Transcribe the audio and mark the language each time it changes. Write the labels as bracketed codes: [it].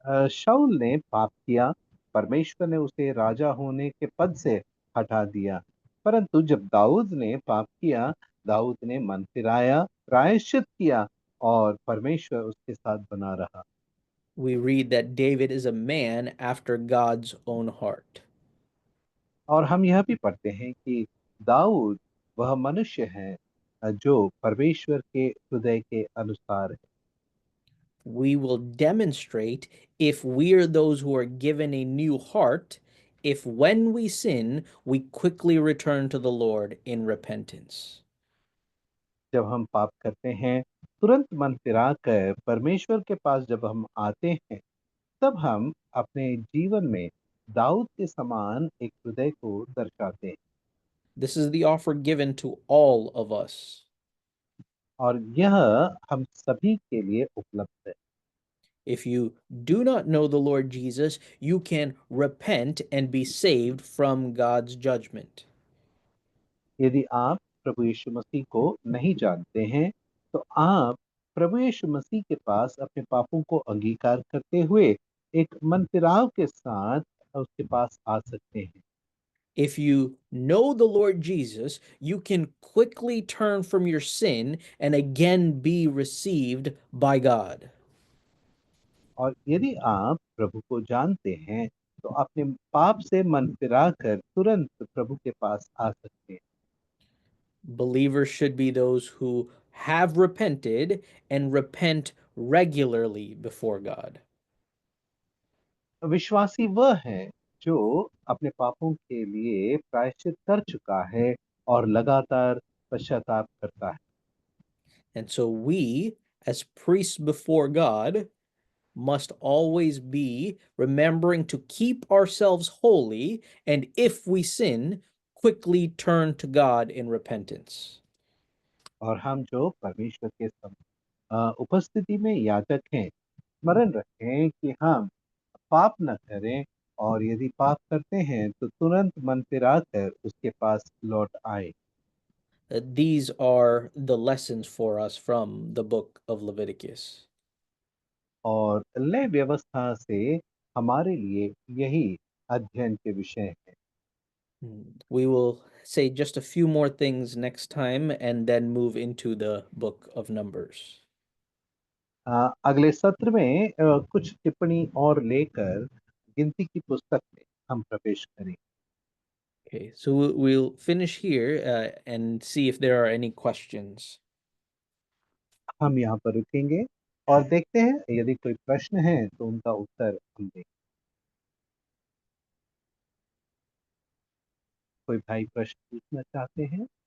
[hi] शाऊल ने पाप किया, परमेश्वर ने उसे राजा होने के पद से हटा दिया, परंतु जब दाऊद ने पाप किया, दाऊद ने मन फिराया, प्रायश्चित किया और परमेश्वर उसके साथ बना रहा। [en] We read that David is a man after God's own heart. [hi] और हम यह भी पढ़ते हैं कि दाऊद वह मनुष्य है जो परमेश्वर के हृदय के अनुसार है। [en] We will demonstrate if we are those who are given a new heart, if when we sin, we quickly return to the Lord in repentance. [hi] जब हम पाप करते हैं, तुरंत मन फिरा कर परमेश्वर के पास जब हम आते हैं, तब हम अपने जीवन में दाऊद के समान एक हृदय को दर्शाते हैं। [en] This is the offer given to all of us. [hi] और यह हम सभी के लिए उपलब्ध है। [en] If you do not know the Lord Jesus, you can repent and be saved from God's judgment. [hi] यदि आप प्रभु यीशु मसीह को नहीं जानते हैं, तो आप प्रभु यीशु मसीह के पास अपने पापों को अंगीकार करते हुए एक मन फिराव के साथ उसके पास आ सकते हैं। [en] If you know the Lord Jesus, you can quickly turn from your sin and again be received by God. [hi] और यदि आप प्रभु को जानते हैं, तो अपने पाप से मन फिराकर तुरंत प्रभु के पास आ सकते हैं। [en] Believers should be those who have repented and repent regularly before God. [hi] विश्वासी वह है जो अपने पापों के लिए प्रायश्चित कर चुका है और लगातार पश्चाताप करता है। [en] And so we, as priests before God, must always be remembering to keep ourselves holy, and if we sin, quickly turn to God in repentance. [hi] और हम जो परमेश्वर के उपस्थिति में याजक हैं, स्मरण रखें कि हम पाप न करें, और यदि पाप करते हैं तो तुरंत मन फिराकर उसके पास लौट आए। [en] These are the lessons for us from the book of Leviticus. [hi] और लय व्यवस्था से हमारे लिए यही अध्ययन के विषय है। [en] We will say just a few more things next time and then move into the book of Numbers. [hi] अगले सत्र में कुछ टिप्पणी और लेकर गिनती की पुस्तक में हम प्रवेश करें। [en] Okay, so we'll finish here and see if there are any questions. [hi] हम यहाँ पर रुकेंगे और देखते हैं यदि कोई प्रश्न है तो उनका उत्तर हम दें। कोई भाई प्रश्न पूछना चाहते हैं?